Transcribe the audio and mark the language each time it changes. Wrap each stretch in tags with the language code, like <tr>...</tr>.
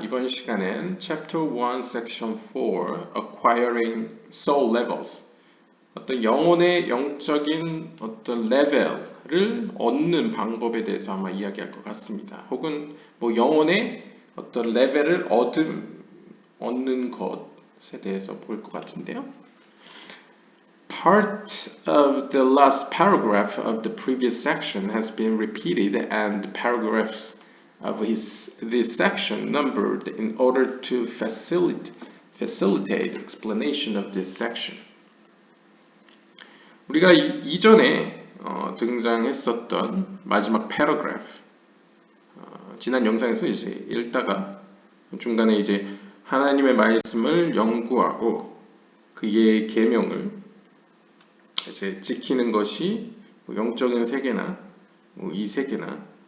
<ko>이번 시간엔 Chapter 1, Section 4, Acquiring Soul Levels, 어떤 영혼의 영적인 어떤 레벨을 얻는 방법에 대해서 아마 이야기할 것 같습니다. 혹은 뭐 영혼의 어떤 레벨을 얻는 것에 대해서 볼 것 같은데요.</ko> <en>Part of the last paragraph of the previous section has been repeated and the paragraphs of this section numbered in order to facilitate explanation of this section.</en> <ko>우리가 이전에 등장했었던 마지막 paragraph, 지난 영상에서 이제 읽다가 중간에 이제 하나님의 말씀을 연구하고 그의 계명을 이제 지키는 것이 영적인 세계나 이 세계나</ko>